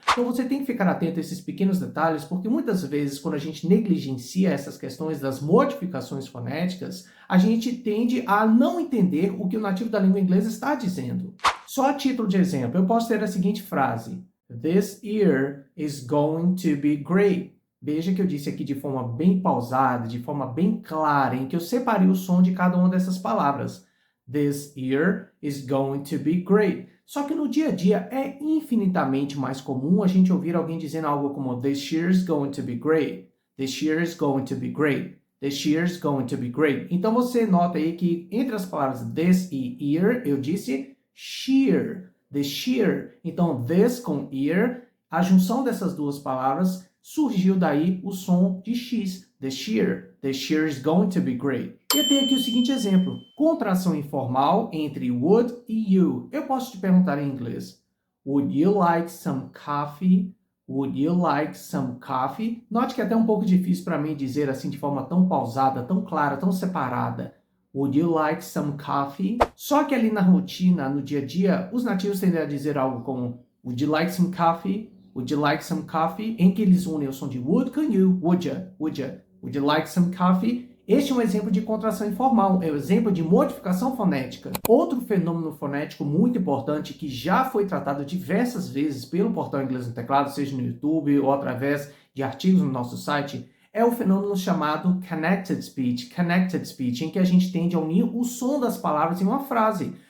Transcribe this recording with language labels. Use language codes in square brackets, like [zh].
[pt] Então, você tem que ficar atento a esses pequenos detalhes, porque muitas vezes, quando a gente negligencia essas questões das modificações fonéticas, a gente tende a não entender o que o nativo da língua inglesa está dizendo. Só a título de exemplo, eu posso ter a seguinte frase: [en] This year is going to be great. [pt] Veja que eu disse aqui de forma bem pausada, de forma bem clara, em que eu separei o som de cada uma dessas palavras. [en] This year is going to be great. [pt] Só que no dia a dia é infinitamente mais comum a gente ouvir alguém dizendo algo como [en] This year is going to be great. This year is going to be great. This year is going to be great. [pt] Então você nota aí que entre as palavras this e year, eu disse sheer. This year. Então this com year, a junção dessas duas palavras surgiu daí o som de X, this year. [en] This year is going to be great. [pt] E eu tenho aqui o seguinte exemplo. Contração informal entre would e you. Eu posso te perguntar em inglês. [en] Would you like some coffee? Would you like some coffee? [pt] Note que é até um pouco difícil para mim dizer assim de forma tão pausada, tão clara, tão separada. [en] Would you like some coffee? [pt] Só que ali na rotina, no dia a dia, os nativos tendem a dizer algo como Would you like some coffee? [en] Would you like some coffee? [pt] Em que eles unem o som de would com you. [en] Would you? Would you? Would you like some coffee? [pt] Este é um exemplo de contração informal, é um exemplo de modificação fonética. Outro fenômeno fonético muito importante que já foi tratado diversas vezes pelo portal Inglês no Teclado, seja no YouTube ou através de artigos no nosso site, é o fenômeno chamado connected speech, em que a gente tende a unir o som das palavras em uma frase.